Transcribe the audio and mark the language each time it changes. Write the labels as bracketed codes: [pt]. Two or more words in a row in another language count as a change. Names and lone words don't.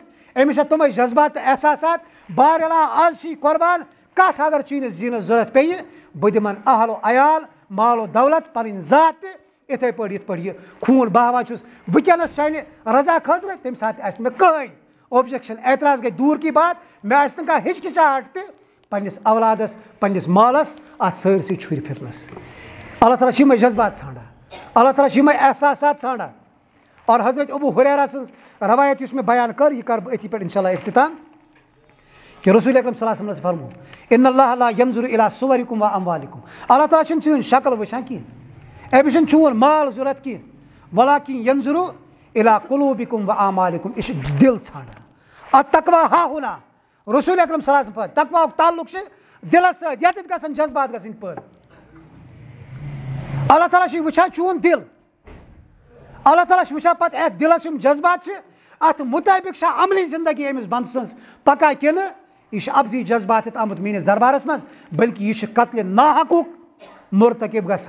[ks] أمِس چھا تِمے جذبات تہٕ احساسات؟ بارِلا آز چھِ یہِ قۄربان، کٹھ اگر چٲنِس زیٖنس ضوٚرتھ پیٚیہِ، بہٕ دِمن اہل و عیال، مال و دولت، پنٕنۍ ذات تہِ یِتھٕے پٲٹھۍ یِتھ پٲٹھۍ یہِ خوٗن بہاوان چھُس وٕنکیٚنس چانہِ رضا خٲطرٕ. تمہِ ساتہٕ آسہِ مےٚ کٕہٕنۍ اوبجیکشن، اعتراض گٔے [ur] دوٗر کی بات، [ks] مےٚ آسہِ نہٕ کانٛہہ ہچکچاہٹ تہِ پننِس اولادس، پننِس مالس اتھ سٲرسٕے چھُرِ پھِرنس. اللہ تعالیٰ چھِ یِمے جذبات ژھانڈان، اللہ تعالیٰ چھِ یِمے احساسات ژھانڈان. اور حضرت ابو ہریرہ سٕنٛز روایت یُس مےٚ بیان کٔر، یہِ کرٕ بہٕ أتھی پٮ۪ٹھ انشاء اللہ اختتام، کہ رسول اکرم [ar] صلی اللہ علیہ وسلم [ks] فرمو [ar] ان اللہ لا ینظر الی صورکم و اموالکم، [ks] اللہ تعالیٰ چھُنہٕ چٲنۍ شکل وٕچھان کینٛہہ، أمِس چھُنہٕ چون مال ضوٚرتھ کینٛہہ، [ar] ولاکن ینظر الی قلوبکم و اعمالکم، [ks] یہِ چھُ دِل ژھانڈان. [ar] التقویٰ ہا ہُنا، [ks] رسول اکرم [ar] صلی اللہ علیہ وسلم [ks] تقواہُک تعلق چھُ دِلس سۭتۍ، ییٚتٮ۪تھ گژھن جذبات گژھٕنۍ پٲدٕ. اللہ تعالیٰ چھُ وٕچھان چون دِل، اللہ تعالیٰ چھُ وٕچھان پتہٕ اَتھ دِلس یِم جذبات چھِ، اتھ مُطٲبق چھا عملی زندگی أمِس بنٛدٕ سٕنٛز پکان کِنہٕ یہِ چھُ ابزی جذبات ہٮ۪تھ آمُت میٲنِس دربارس منٛز، بلکہِ یہِ چھُ قتلہِ ناحقُک مرتکب گژھان.